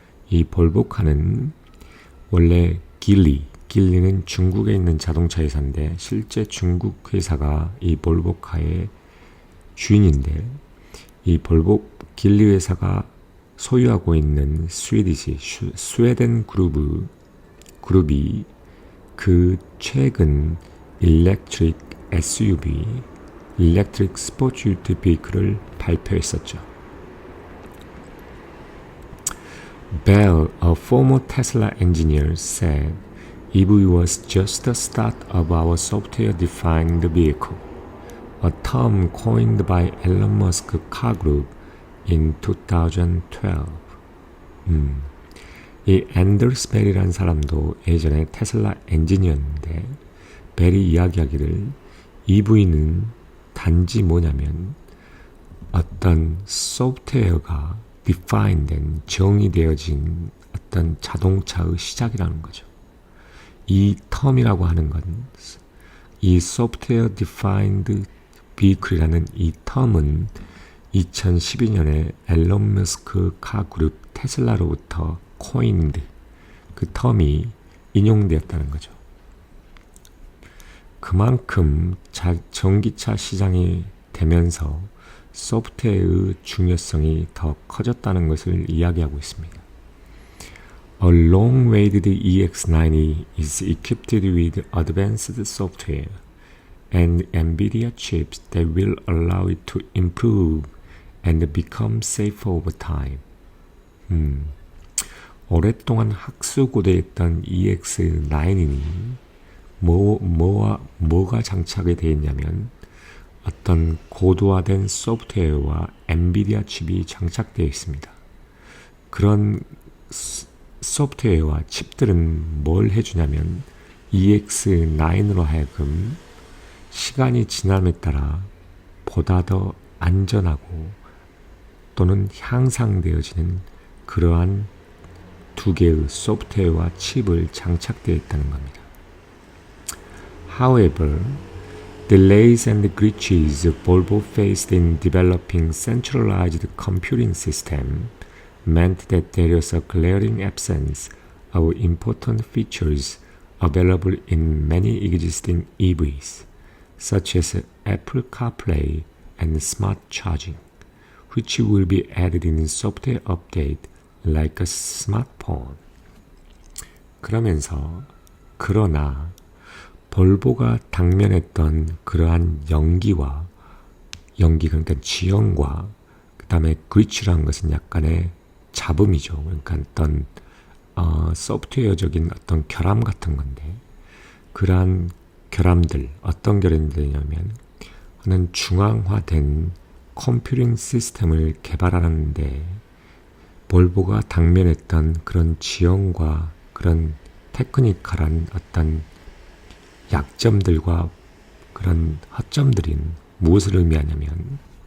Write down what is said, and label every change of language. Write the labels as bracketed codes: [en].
[ko] 이 볼보카는 원래 길리는 중국에 있는 자동차 회사인데 실제 중국 회사가 이 볼보카의 주인인데 이 길리 회사가 소유하고 있는 스웨덴 그룹이 그 최근 일렉트릭 SUV, 일렉트릭 스포츠 유틸 비클을 발표했었죠. [en] Bell, a former Tesla engineer, said EV was just the start of our software-defined vehicle, a term coined by Elon Musk car group in 2012. [ko] 이 앤더스 벨이라는 사람도 예전에 테슬라 엔지니어였는데 벨이 이야기하기를 EV는 단지 뭐냐면 어떤 소프트웨어가 define된 정의되어진 어떤 자동차의 시작이라는 거죠. 이 텀이라고 하는 건 이 [en] software defined vehicle [ko] 이라는 이 텀은 2012년에 앨런 머스크 카 그룹 테슬라로부터 coined 그 텀이 인용되었다는 거죠. 그만큼 전기차 시장이 되면서 소프트웨어의 중요성이 더 커졌다는 것을 이야기하고 있습니다. [en] A long-awaited EX90 is equipped with advanced software and NVIDIA chips that will allow it to improve and become safer over time. [ko] 오랫동안 학수고대했던 EX90이 뭐가 장착이 되어 있냐면 어떤 고도화된 소프트웨어와 엔비디아 칩이 장착되어 있습니다. 그런 소프트웨어와 칩들은 뭘 해주냐면 EX9으로 하여금 시간이 지남에 따라 보다 더 안전하고 또는 향상되어지는 그러한 두 개의 소프트웨어와 칩을 장착되어 있다는 겁니다. [en] However, delays and glitches Volvo faced in developing centralized computing system meant that there was a glaring absence of important features available in many existing EVs, such as Apple CarPlay and smart charging, which will be added in software update like a smartphone. [ko] 그러나 볼보가 당면했던 그러한 연기 그러니까 지연과 그 다음에 글리치라는 것은 약간의 잡음이죠. 그러니까 어떤 소프트웨어적인 어떤 결함 같은 건데 그러한 결함들 어떤 결함들이냐면 하는 중앙화된 컴퓨팅 시스템을 개발하는데 볼보가 당면했던 그런 지연과 그런 테크니컬한 어떤 약점들과 그런 허점들인 무엇을 의미하냐면